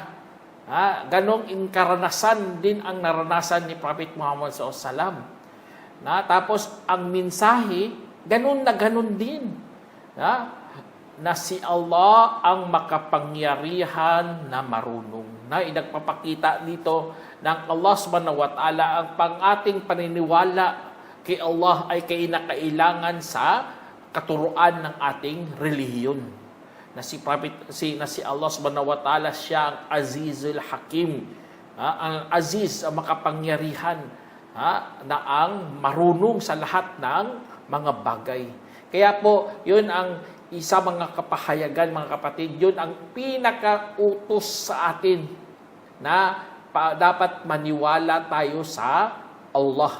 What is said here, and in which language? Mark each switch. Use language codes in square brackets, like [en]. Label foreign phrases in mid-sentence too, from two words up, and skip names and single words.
[tl] Ganong inkaranasan din ang naranasan ni Prophet Muhammad SAW. Tapos, ang mensahe, ganun na ganun din. Na si Allah ang makapangyarihan na marunong. Inagpapakita dito ng [ar] الله سبحانه وتعالى [tl] ang pang-ating paniniwala kay Allah ay kinakailangan sa katuruan ng ating relihiyon. Na si [ar] الله سبحانه وتعالى, [tl] siya ang [ar] العزيز الحكيم. [tl] Ang Aziz, ang makapangyarihan, na ang marunong sa lahat ng mga bagay. Kaya po, yun ang isa mga kapahayagan, mga kapatid, yun ang pinakautos sa atin na dapat maniwala tayo sa Allah.